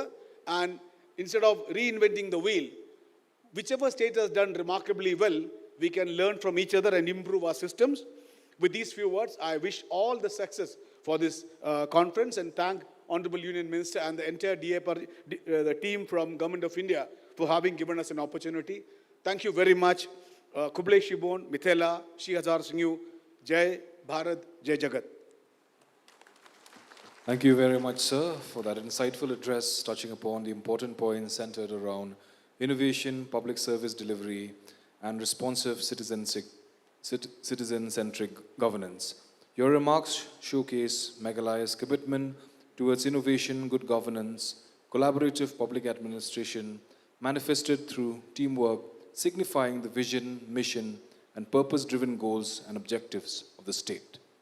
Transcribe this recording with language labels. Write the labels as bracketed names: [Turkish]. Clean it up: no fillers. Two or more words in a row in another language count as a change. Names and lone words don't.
[English] And instead of reinventing the wheel, whichever state has done remarkably well, we can learn from each other and improve our systems. With these few words, I wish all the success for this conference and thank Honorable Union Minister and the entire the team from Government of India for having given us an opportunity. Thank you very much. [Khasi] Kublai Shibon, [Hindi] Mithela, Shri Hazar Singh, Jai Bharat, Jai Jagat. [English] Thank you very much, sir, for that insightful address touching upon the important points centered around innovation, public service delivery, and responsive citizen-centric governance. Your remarks showcase Meghalaya's commitment towards innovation, good governance, collaborative public administration, manifested through teamwork, signifying the vision, mission, and purpose-driven goals and objectives of the state.